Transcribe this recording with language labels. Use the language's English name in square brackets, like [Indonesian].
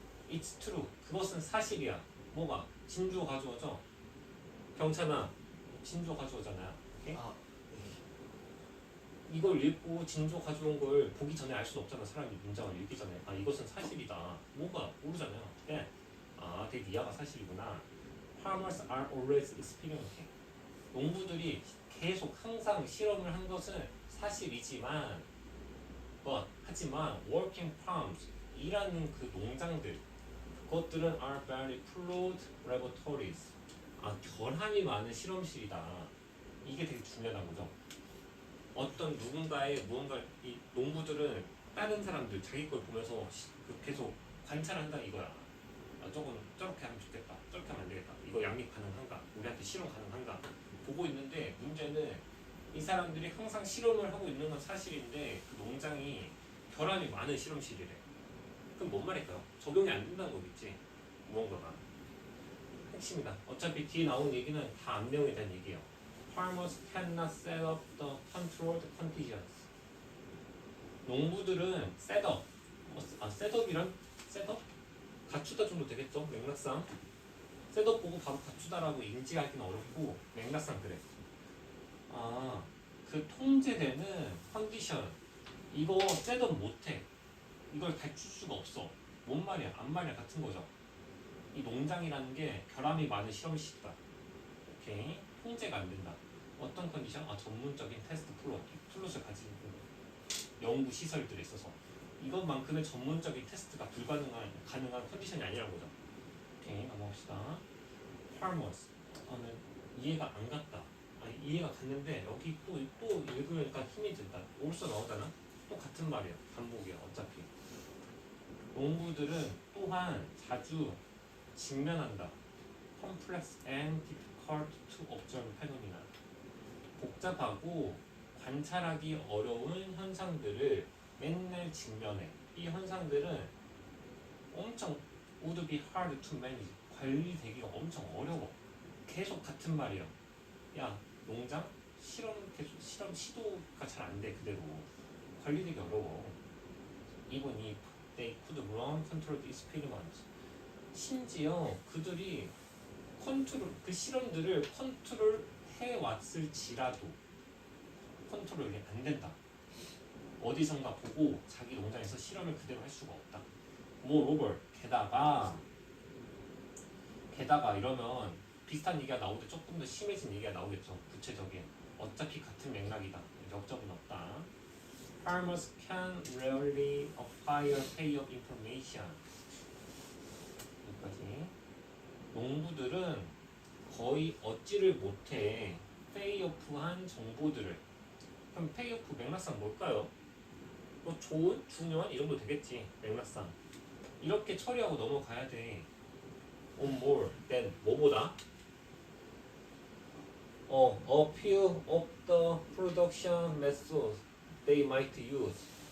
[English] It's true. [Korean] 그것은 사실이야. 뭐가? 진주 가져오죠? 경찬아, 진주 가져오잖아요. 오케이? 이걸 읽고 진주 가져온 걸 보기 전에 알 수는 없잖아. 사람이 문장을 읽기 전에. 아, 이것은 사실이다. 뭐가? 모르잖아요. 네. 아, 되게 이하가 사실이구나. [English] Farmers are always experimenting. [Korean] 농부들이 계속 항상 실험을 한 것은 사실이지만 하지만 [English] working farms [Korean] 일하는 그 농장들 그것들은 [English] are very flawed laboratories [Korean] 결함이 많은 실험실이다. 이게 되게 중요하다는 거죠. 어떤 누군가의 무언가를 이 농부들은 다른 사람들 자기 걸 보면서 계속 관찰한다 이거야. 조금 저렇게 하면 좋겠다. 저렇게 하면 안 되겠다. 이거 양립 가능한가? 우리한테 실험 가능한가? 보고 있는데 문제는 이 사람들이 항상 실험을 하고 있는 건 사실인데 그 농장이 결함이 많은 실험실이래. 그럼 뭔 말일까요? 적용이 안 된다는 거겠지. 무언가가. 핵심이다. 어차피 뒤에 나온 얘기는 다 앞내용에 대한 얘기예요. [English] Farmers cannot set up the controlled conditions. [Korean] 농부들은 셋업. 셋업이란 셋업? 갖추다 정도 되겠죠? 맥락상. 셋업 보고 바로 갖추다라고 인지하기는 어렵고 맥락상 그래. 그 통제되는 컨디션 이거 셋업 못해. 이걸 갖출 수가 없어. 뭔 말이야? 안 말이야 같은 거죠. 이 농장이라는 게 결함이 많은 실험실이다. 오케이. 통제가 안 된다. 어떤 컨디션? 전문적인 테스트 플롯을 가진 연구 시설들에 있어서 이것만큼의 전문적인 테스트가 가능한 컨디션이 아니라는 거죠. 오케이, 넘어갑시다. Farmers. 이해가 안 갔다. 이해가 갔는데 여기 또 읽으니까 힘이 든다. 올써 나오잖아. 또 같은 말이야. 반복이야. 어차피. 농부들은 또한 자주 직면한다. [English] Complex and difficult to observe phenomena. [Korean] 복잡하고 관찰하기 어려운 현상들을 맨날 직면해. 이 현상들은 엄청 [English] would be hard to manage. [Korean] 관리되기가 엄청 어려워. 계속 같은 말이야. 야, 농장 실험 시도가 잘 안 돼. 그대로 관리되기 어려워. [English] Even if they could run controlled experiments. [Korean] 심지어 그들이 그 실험들을 컨트롤 해왔을지라도 컨트롤이 안 된다. 어디선가 보고 자기 농장에서 실험을 그대로 할 수가 없다. [English] Moreover, [Korean] 게다가 이러면 비슷한 얘기가 나오는데 조금 더 심해진 얘기가 나오겠죠. 구체적인. 어차피 같은 맥락이다. 역적은 없다. [English] Farmers can rarely acquire payoff information. [Korean] 여기까지. 농부들은 거의 얻지를 못해 페이오프한 정보들을. 그럼 페이오프 맥락상 뭘까요? 뭐 좋은, 중요한 이 정도 되겠지. 맥락상. 이렇게 처리하고 넘어가야 돼. [English] On more than [Korean] 뭐보다 [English] A few of the production methods they might use.